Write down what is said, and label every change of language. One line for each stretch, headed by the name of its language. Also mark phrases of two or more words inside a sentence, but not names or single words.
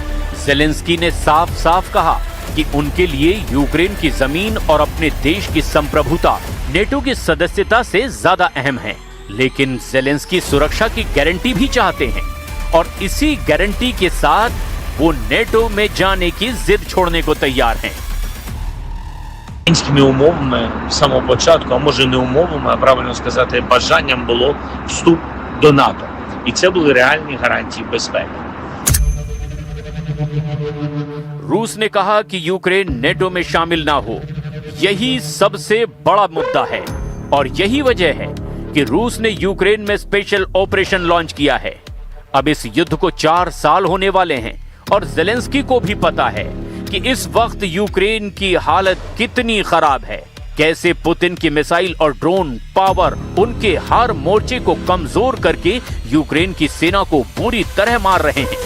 Hindi: ज़ेलेंस्की ने साफ साफ कहा कि उनके लिए यूक्रेन की जमीन और अपने देश की संप्रभुता नेटो की सदस्यता से ज्यादा अहम है। लेकिन ज़ेलेंस्की सुरक्षा की गारंटी भी चाहते हैं और इसी गारंटी के साथ वो नेटो में जाने की जिद छोड़ने को तैयार हैं।
Ukrainian: Українськими умовами з самого початку, а може не умовами, а правильно сказати, бажанням було вступ до НАТО. І це були реальні гарантії безпеки.
Hindi: रूस ने कहा कि यूक्रेन नेटो में शामिल ना हो, यही सबसे बड़ा मुद्दा है और यही वजह है कि रूस ने यूक्रेन में
English: special operation launch
Hindi: किया है। अब इस युद्ध को 4 साल होने वाले हैं और ज़ेलेंस्की को भी पता है कि इस वक्त यूक्रेन की हालत कितनी खराब है, कैसे पुतिन की मिसाइल और
English: drone power
Hindi: उनके हर मोर्चे को कमजोर करके यूक्रेन की सेना को पूरी तरह मार रहे हैं।